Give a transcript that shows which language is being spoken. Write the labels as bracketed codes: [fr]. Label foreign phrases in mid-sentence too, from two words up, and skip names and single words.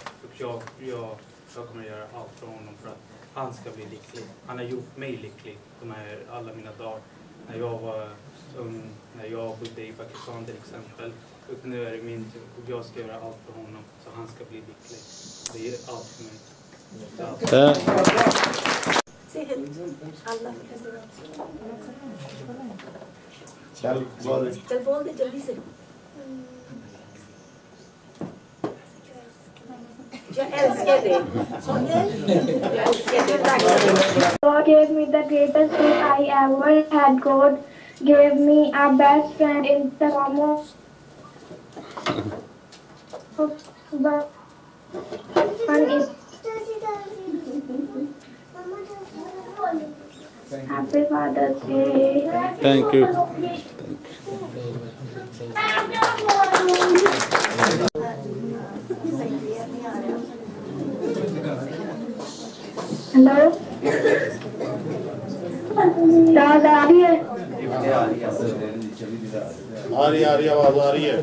[sv] Och jag kommer göra allt för honom för att han ska bli lycklig. Han har gjort mig lycklig alla mina dagar. När jag var ung, när jag bodde i Pakistan till exempel. Och nu är det min tur och jag ska göra allt för honom så han ska bli lycklig. Det är allt för mig. [hi] चल बोल दे जल्दी से। [en] God gave me the greatest gift I ever had. God gave me a best friend in the form of one is Happy Father's Day. Thank you. [hi] हेलो दाद आ रही है? आ रही आवाज आ रही है।